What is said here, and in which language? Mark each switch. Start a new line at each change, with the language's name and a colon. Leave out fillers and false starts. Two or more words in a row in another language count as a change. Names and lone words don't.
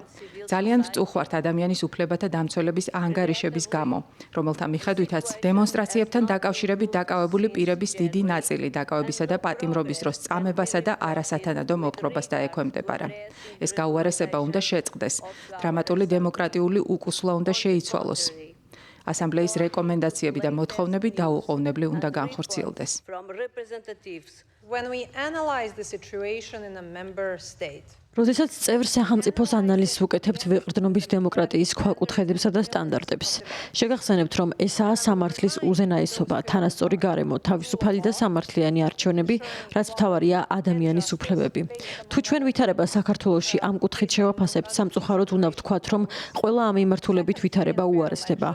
Georgian: ძალიან ვწუხვართ ადამიანის უფლებათა დამცველების ანგარიშების გამო, რომელთა მიხედვითაც დემონსტრაციებთან დაკავშირებით დაკავებული პირების დიდი ნაწილი დაკავებისა და პატიმრობის დროს წამებასა და არასათანადო მოპყრობას დაექვემდებარა. ეს გაუარესება უნდა შეწყდეს. დრამატული დემოკრატიული უკუსვლა უნდა შეიცვალოს. ასამბლეის რეკომენდაციები და მოთხოვნები დაუყოვნებლი უნდა განხორციელდეს.
English: When we analyze the situation in a member state,
Georgian: როდესაც წევრ სახელმწიფოს ანალიზს ვუკეთებთ ვეყრდნობით დემოკრატიის ქვაკუთხედებსა და სტანდარტებს. შეგახსენებთ, რომ ესაა სამართლის უზენაესობა, თანასწორი გარემო, თავისუფალი და სამართლიანი არჩევნები, რაც მთავარია ადამიანის უფლებები. თუ ჩვენ ვითარება საქართველოში ამ კუთხით შევაფასებთ, სამწუხაროდ უნდა ვთქვათ, რომ ყველა ამ მიმართულებით ვითარება უარესდება.